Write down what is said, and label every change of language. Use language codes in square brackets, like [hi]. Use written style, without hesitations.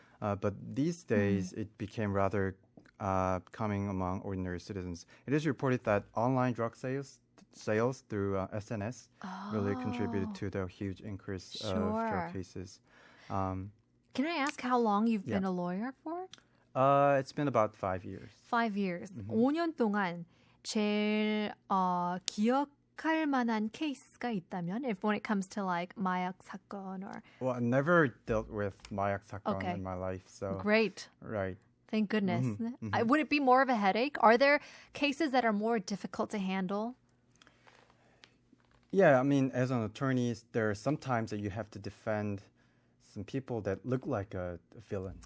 [en] But these days, it became rather common among ordinary citizens. It is reported that online drug sales through SNS really contributed to the huge increase of drug cases. Can I ask how long you've been a lawyer for? It's been about 5 years. 5 years. [ko] 5년 동안 제일 기억할 만한 케이스가 있다면, [en] if when it comes to like [ko] 마약 사건 [en] or. Well, I never dealt with 마약 사건 in my life, so. Great. Right. Thank goodness. Would it be more of a headache? Are there cases that are more difficult to handle? Yeah, I mean, as an attorney, there are some times that you have to defend some people that look like a villain.